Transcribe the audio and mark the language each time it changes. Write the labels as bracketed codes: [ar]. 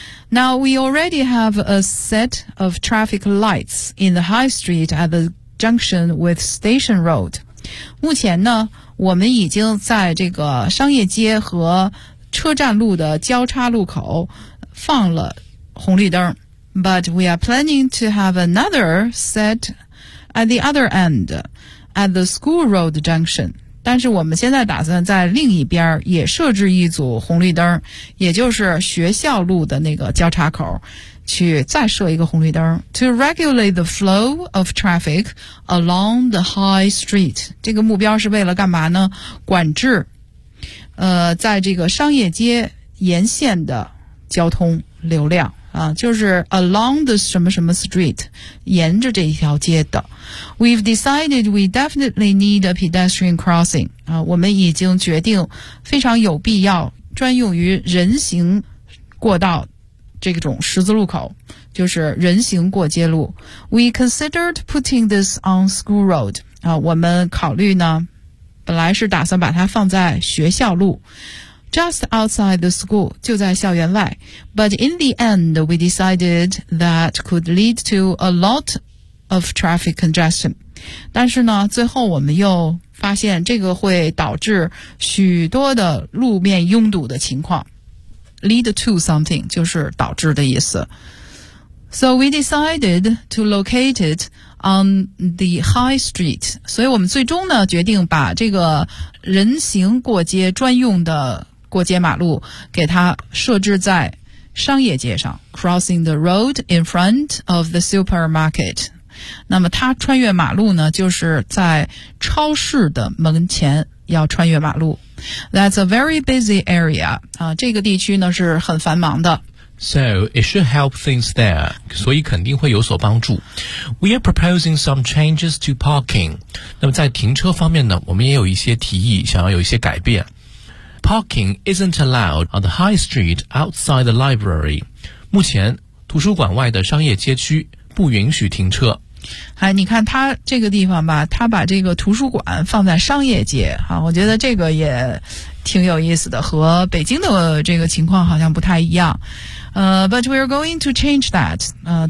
[en] Now we already have a set of traffic lights in the High Street at the junction with Station Road. [zh] 目前呢我们已经在这个商业街和车站路的交叉路口放了红绿灯。 [en] But we are planning to have another set at the other end, at the School Road Junction. [zh] 但是我们现在打算在另一边也设置一组红绿灯，也就是学校路的那个交叉口，去再设一个红绿灯。 [en] To regulate the flow of traffic along the High Street. [zh] 这个目标是为了干嘛呢？管制，在这个商业街沿线的交通流量。就是 [en] along the [zh] 什么什么 street, 沿着这一条街的。 [en] We've decided we definitely need a pedestrian crossing. [zh] 我们已经决定非常有必要专用于人行过道这种十字路口，就是人行过街路。 [en] We considered putting this on School Road. [zh] 我们考虑呢本来是打算把它放在学校路。 [en] Just outside the school, [zh] 就在校园外。 [en] But in the end, we decided that could lead to a lot of traffic congestion. [zh] 但是呢，最后我们又发现这个会导致许多的路面拥堵的情况。 [en] Lead to something, [zh] 就是导致的意思。 [en] So we decided to locate it on the High Street. [zh] 所以我们最终呢，决定把这个人行过街专用的过街马路给它设置在商业街上 [en] crossing the road in front of the supermarket. [zh] 那么它穿越马路呢就是在超市的门前要穿越马路。 [en] That's a very busy area. [zh] 这个地区呢是很繁忙的。 [en] So it should help things there. [zh] 所以肯定会有所帮助。 [en] We are proposing some changes to parking. [zh] 那么在停车方面呢我们也有一些提议想要有一些改变。 [en] Parking isn't allowed on the High Street outside the library. [zh] 目前图书馆外的商业街区不允许停车。哎，你看他这个地方吧，他把这个图书馆放在商业街，我觉得这个也挺有意思的，和北京的这个情况好像不太一样。 [en] But we're going to change that.